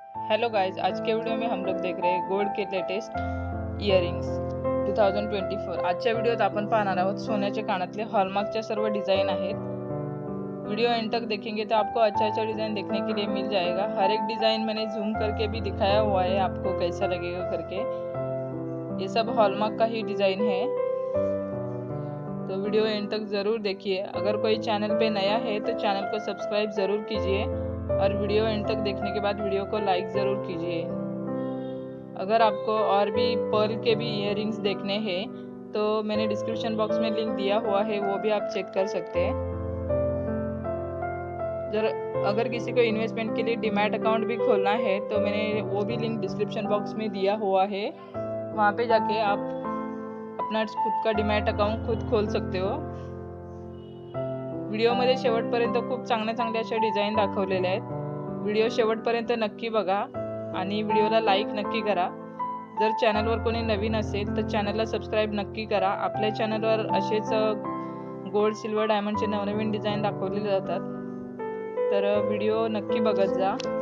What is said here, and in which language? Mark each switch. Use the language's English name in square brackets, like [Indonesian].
[Hindi] Hello guys, आज के video में हम लोग देख रहे हैं गोल्ड के लेटेस्ट इयरिंग्स 2024। [Marathi] आजच्या व्हिडिओत आपण पाहणार आहोत सोन्याच्या कानातले हॉलमार्कच्या सर्व डिज़ाइन आहेत। [Hindi] वीडियो एंड तक देखेंगे तो आपको अच्छा डिज़ाइन देखने के लिए मिल जाएगा। हर एक डिज़ाइन मैंने जूम करके भी दिखाया हुआ है, आपको कैसा लगेगा करके। ये सब हॉलमार्क का ही डिज़ाइन है, तो वीडियो एंड तक ज़रूर देखिए। अगर कोई चैनल पे नया है तो चैनल को सब्सक्राइब ज़रूर कीजिए और वीडियो एंड तक देखने के बाद वीडियो को लाइक ज़रूर कीजिए। अगर आपको और भी पर्ल के भी इयररिंग्स देखने हैं तो मैंने डिस्क्रिप्शन बॉक्स में लिंक दिया हुआ है, वो भी आप चेक कर सकते हैं। अगर किसी को इन्वेस्टमेंट के लिए डीमैट अकाउंट भी खोलना है तो मैंने वो भी लिंक डिस्क्रिप्शन बॉक्स में दिया हुआ है, वहाँ पे जाके आप अपना खुद का डीमॅट अकाउंट खुद खोल सकते हो। [Marathi] व्हिडिओमध्ये शेवटपर्यंत खूप चांगल्या अशा डिझाईन दाखवलेल्या आहेत। व्हिडिओ शेवटपर्यंत नक्की बघा आणि व्हिडिओला लाईक नक्की करा। जर चॅनलवर कोणी नवीन असेल तर चॅनलला सबस्क्राईब नक्की करा। आपल्या चॅनलवर असेच गोल्ड सिल्वर डायमंडचे नवनवीन डिझाईन दाखवलेले जातात, तर व्हिडिओ नक्की बघत जा।